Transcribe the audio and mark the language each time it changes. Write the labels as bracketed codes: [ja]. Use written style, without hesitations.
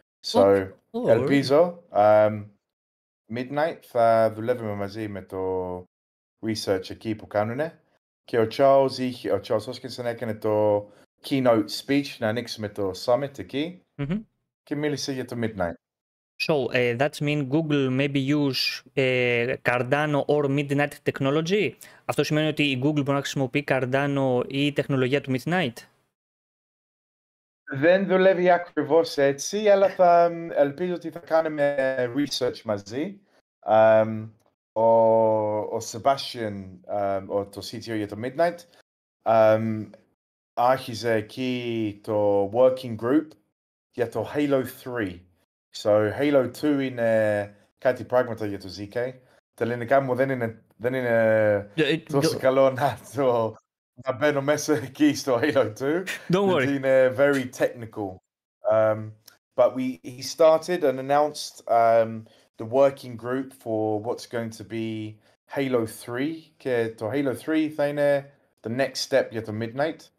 [el] So, ελπίζω Midnight θα δουλεύουμε μαζί με το research εκεί που κάνουν και ο Charles Hoskinson έκανε το keynote speech να ανοίξουμε το summit εκεί και μίλησε για το Midnight. [en] So, that means Google maybe use Cardano or Midnight technology. [el] Αυτό σημαίνει ότι η Google μπορεί να χρησιμοποιεί Cardano ή η τεχνολογία του Midnight. Δεν δουλεύει ακριβώς έτσι, αλλά ελπίζω ότι θα κάνουμε research μαζί. Ο Sebastian, το CTO για το Midnight, άρχιζε εκεί το working group για το Halo 3. So, Halo 2 είναι κάτι πράγματα για το ZK. Τα ελληνικά μου δεν είναι τόσο καλό να μπαίνω μέσα εκεί στο Halo 2. [en] Don't worry. [el] Είναι [en] very technical. But he started and announced the working group for what's going to be Halo 3. [el] Και το Halo 3 θα είναι [en] the next step [el] για το Midnight.